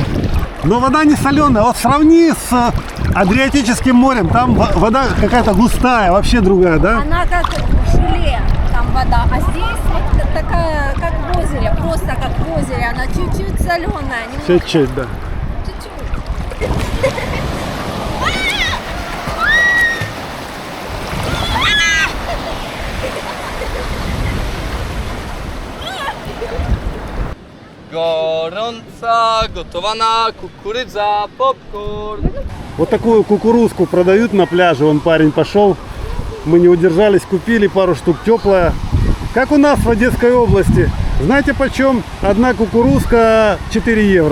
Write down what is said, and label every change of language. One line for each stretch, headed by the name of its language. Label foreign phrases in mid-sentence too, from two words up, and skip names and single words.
Russian: Но вода не соленая. Вот сравни с Адриатическим морем. Там вода какая-то густая, вообще другая, да? Она как желе, там вода. А здесь вот такая, как в озере. Просто как в озере. Она чуть-чуть соленая. Чуть-чуть, да. Чуть-чуть.
Polish: Gorąca, gotowana kukurydza, popcorn.
Russian: Вот такую кукурузку продают на пляже. Вон парень пошел. Мы не удержались, купили пару штук, теплая. Как у нас в Одесской области. Знаете почем? Одна кукурузка 4 евро.